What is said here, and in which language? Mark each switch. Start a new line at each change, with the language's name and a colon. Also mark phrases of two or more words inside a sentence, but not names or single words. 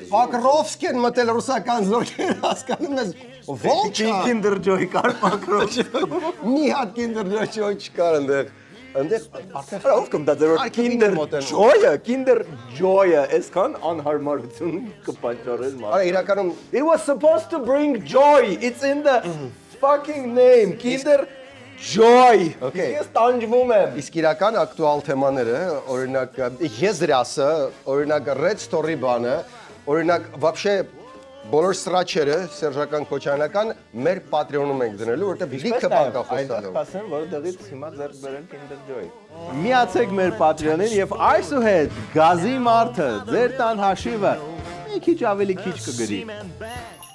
Armenian: Պակրովսկին մտել ռուսական զորքեր հասկանում ես։ Ո՞նց Kinder Joy կար Պակրովսկի։ Մի հատ Kinder Joy չկար այնտեղ։ այնտեղ Արա ով կմտա ձեր Kinder Joy-ը այսքան անհարմարություն կպատճառեր մարդ։ Արա իրականում
English: It was supposed to bring joy. It's in the fucking name. Kinder Joy. Okay.
Armenian: Ես տանջվում եմ։ Իսկ իրական ակտուալ թեմաները, օրինակ եզրասը, օրինակ Red Story բանը, օրինակ вообще բոլոր սրաչերը սերժական քոչանական մեր Patreon-ում ենք դնելու, որտեղ լիքը բան կա խոսալու։ Ասեմ, որտեղից հիմա ձեռք բերել Kinder Joy։ Միացեք մեր Patreon-ին եւ այսուհետ գազի մարդը ձեր տան հաշիվը մի քիչ ավելի քիչ կգրի։